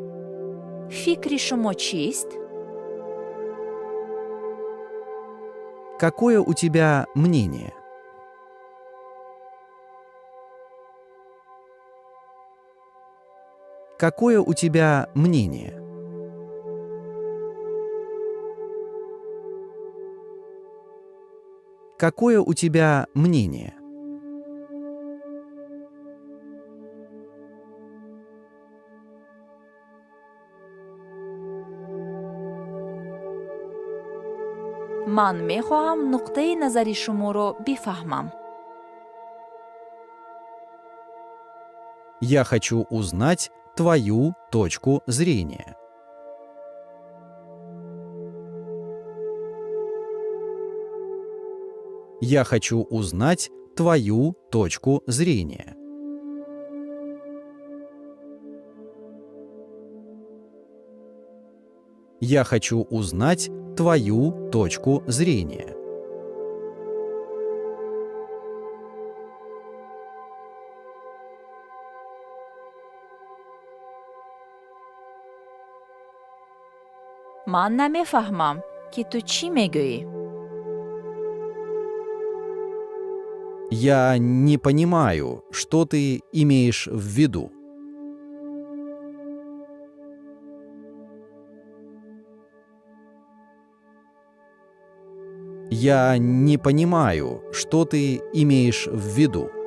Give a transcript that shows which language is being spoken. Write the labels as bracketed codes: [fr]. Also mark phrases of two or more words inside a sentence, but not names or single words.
[tg] фикри шумо чист? [ru] Какое у тебя мнение? Какое у тебя мнение? Какое у тебя мнение? [tg] ман мехоҳам нуқтаи назари шуморо бифаҳмам. [ru] Я хочу узнать твою точку зрения. Я хочу узнать твою точку зрения. Я хочу узнать твою точку зрения. [tg] ман намефаҳмам, ки ту чӣ мегӯӣ. [ru] Я не понимаю, что ты имеешь в виду. Я не понимаю, что ты имеешь в виду.